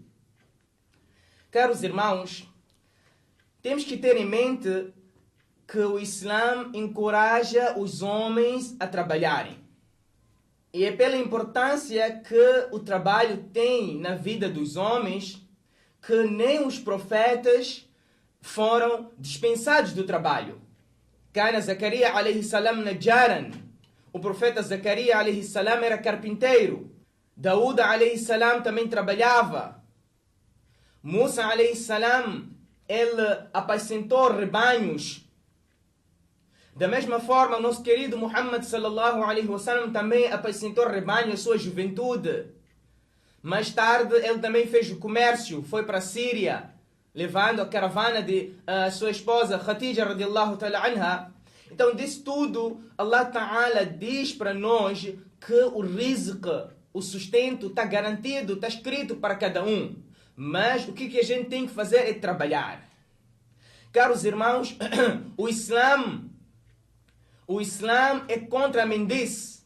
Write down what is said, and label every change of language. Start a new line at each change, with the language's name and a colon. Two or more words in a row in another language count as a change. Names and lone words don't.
Portuguese: Caros irmãos, temos que ter em mente que o Islã encoraja os homens a trabalharem. E é pela importância que o trabalho tem na vida dos homens que nem os profetas foram dispensados do trabalho.
Arabic: كان زكريا عليه السلام نجارا.
Portuguese: O profeta Zacarias
Arabic: عليه السلام
Portuguese: era carpinteiro. Daúda
Arabic: عليه السلام
Portuguese: também trabalhava.
Arabic: موسى عليه السلام,
Portuguese: ele apacentou rebanhos. Da mesma forma, o nosso querido Muhammad
Arabic: صلى الله عليه وسلم
Portuguese: também apacentou rebanhos em sua juventude. Mais tarde, ele também fez o comércio, foi para a Síria, levando a caravana de sua esposa Khadija
Arabic: رضي الله تعالى عنها.
Portuguese: Então, disso tudo,
Arabic: الله تعالى
Portuguese: diz para nós que o rizq, o sustento, está garantido, está escrito para cada um. Mas o que a gente tem que fazer é trabalhar. Caros irmãos, o Islã é contra a mendice.